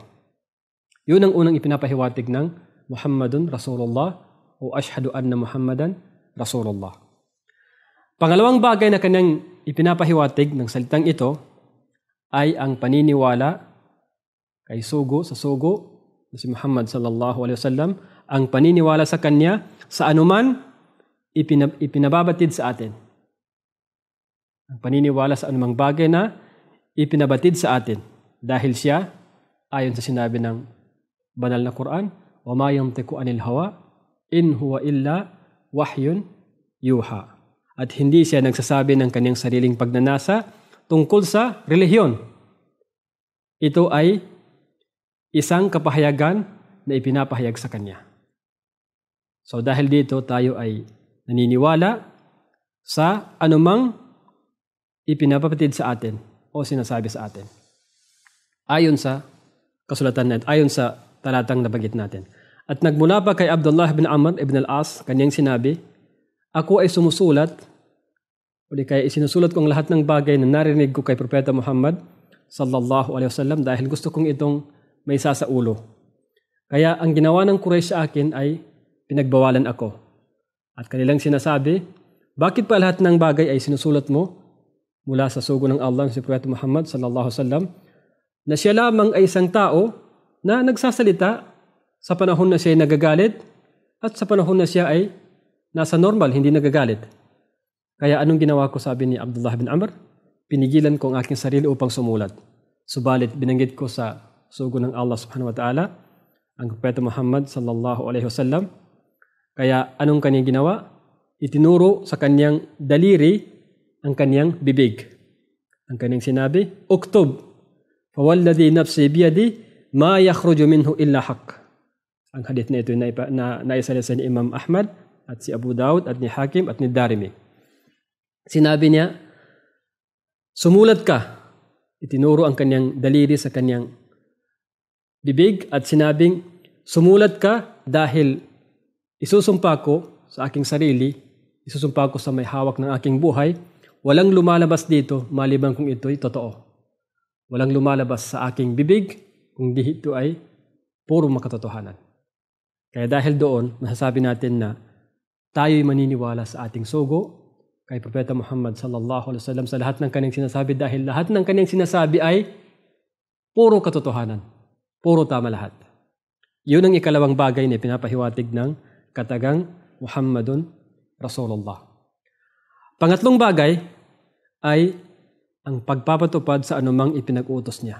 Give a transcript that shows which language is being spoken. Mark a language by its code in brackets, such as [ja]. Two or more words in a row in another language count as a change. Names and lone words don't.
[tl] Yun ang unang ipinapahiwatig ng [ar] محمد رسول الله [tl] o [ar] أشهد أن محمدا رسول الله. [tl] Pangalawang bagay na kanyang ipinapahiwatig ng salitang ito ay ang paniniwala kay sugo sa sugo na si Muhammad [ar] صلى الله عليه وسلم, [tl] ang paniniwala sa kanya sa anuman ipinababatid sa atin. Ang paniniwala sa anumang bagay na ipinabatid sa atin dahil siya, ayon sa sinabi ng banal na Quran, [ar] وما ينطق عن الهوى إن هو إلا وحي يوحى. [tl] At hindi siya nagsasabi ng kanyang sariling pagnanasa tungkol sa relihiyon. Ito ay isang kapahayagan na ipinapahayag sa kanya. So dahil dito tayo ay naniniwala sa anumang ipinapabatid sa atin o sinasabi sa atin. Ayon sa kasulatan natin, ayon sa talatang nabanggit natin. At nagmula pa kay Abdullah bin Amr ibn al-As, kanyang sinabi, ako ay sumusulat, o di kaya isinusulat ko ang lahat ng bagay na narinig ko kay Propeta Muhammad [ar] صلى الله عليه وسلم [tl] dahil gusto kong itong may sa ulo. Kaya ang ginawa ng Quraysh sa akin ay pinagbawalan ako. At kanilang sinasabi, bakit pa lahat ng bagay ay sinusulat mo mula sa sugo ng Allah si Propeta Muhammad [ar] صلى الله عليه وسلم [tl] na siya lamang ay isang tao na nagsasalita sa panahon na siya ay nagagalit at sa panahon na siya ay nasa normal, hindi nagagalit. Kaya anong ginawa ko, sabi ni Abdullah bin Amr? Pinigilan ko ang aking sarili upang sumulat. Subalit binanggit ko sa sugo ng Allah [ar] سبحانه وتعالى [tl] ang Propeta Muhammad [ar] صلى الله عليه وسلم. [tl] Kaya anong kanyang ginawa? Itinuro sa kanyang daliri ang kanyang bibig. Ang kanyang sinabi, [ar] اكتب فوالذي نفسي بيده ما يخرج منه إلا حق. [tl] Ang hadith na ito na naisalisa ni Imam Ahmad at si Abu Dawud at ni Hakim at ni Darimi. Sinabi niya, sumulat ka. Itinuro ang kanyang daliri sa kanyang bibig at sinabing, sumulat ka dahil isusumpa ko sa aking sarili, isusumpa ko sa may hawak ng aking buhay, walang lumalabas dito maliban kung ito'y totoo. Walang lumalabas sa aking bibig kung di ito ay puro makatotohanan. Kaya dahil doon, masasabi natin na tayo'y maniniwala sa ating sugo kay Propeta Muhammad [ar] صلى الله عليه وسلم [tl] sa lahat ng kanyang sinasabi dahil lahat ng kanyang sinasabi ay puro katotohanan. Puro tama lahat. Yun ang ikalawang bagay na pinapahiwatig ng katagang [ar] محمد رسول الله. [tl] Pangatlong bagay ay ang pagpapatupad sa anumang ipinag-utos niya.